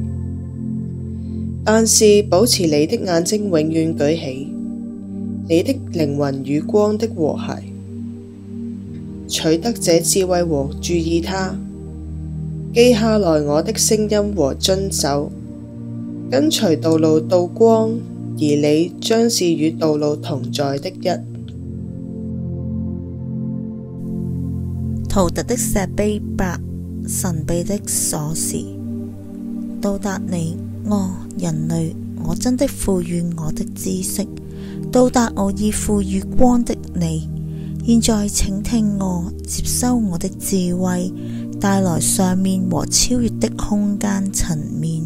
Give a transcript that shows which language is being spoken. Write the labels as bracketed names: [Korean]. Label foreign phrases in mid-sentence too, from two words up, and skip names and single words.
[Chinese] 但是保持你的眼睛永遠舉起，你的靈魂與光的和諧，取得這智慧和注意它，記下來我的聲音和遵守，跟隨道路到光，而你將是與道路同在的一。圖特的石碑8，神秘的鎖匙。到達你，人類，我真的賦予我的知識，到達我已賦予光的你。現在請聽我，接收我的智慧，帶來上面和超越的空間層面。